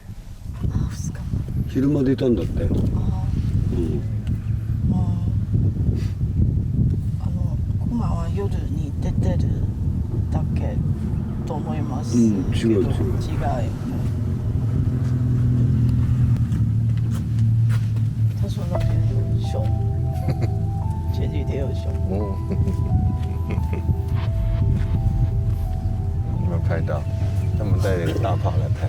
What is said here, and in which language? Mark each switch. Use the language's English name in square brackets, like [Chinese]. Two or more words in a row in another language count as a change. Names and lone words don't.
[Japanese] 昼間出たんだって。コマは夜に出てるだけと思います。違う。 [Chinese] 他说那边有熊，前几天有熊。有没有拍到？他们带大炮来拍。